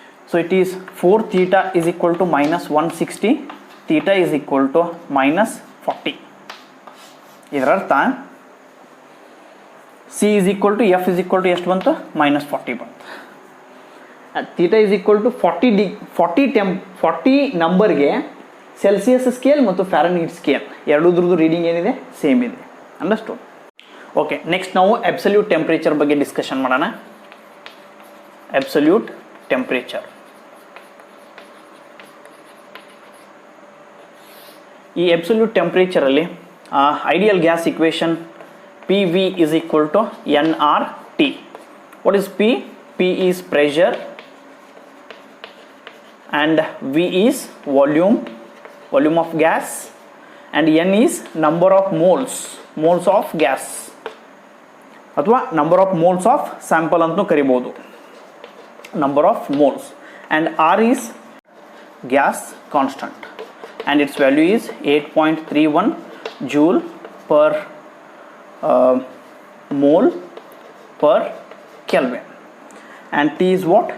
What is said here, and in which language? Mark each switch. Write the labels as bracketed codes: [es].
[en] So it is 4 theta is equal to minus 160, theta is equal to minus 40. ಇದರರ್ಥ C is equal to F is equal to [kn] ಎಷ್ಟು ಬಂತು? [en] minus 40 ಬಂತು. theta is equal to 40 [kn] ನಂಬರ್ಗೆ Celsius scale ಮತ್ತು Fahrenheit scale ಎರಡೂದ್ರದ್ದು reading ಏನಿದೆ? Same ಇದೆ. Understood? Okay, next ನಾವು absolute temperature ಬಗ್ಗೆ ಡಿಸ್ಕಷನ್ ಮಾಡೋಣ. Absolute temperature. ಈ absolute ಟೆಂಪ್ರೇಚರಲ್ಲಿ ideal gas equation [en] PV is equal to nRT. What is P? P is pressure and V is volume of gas, and N is number of moles of gas ಅಥವಾ number of moles of sample [kn] ಅಂತೂ ಕರಿಬಹುದು, [en] number of moles, and R is gas constant and its value is 8.31 joule per mole per Kelvin, and T is what?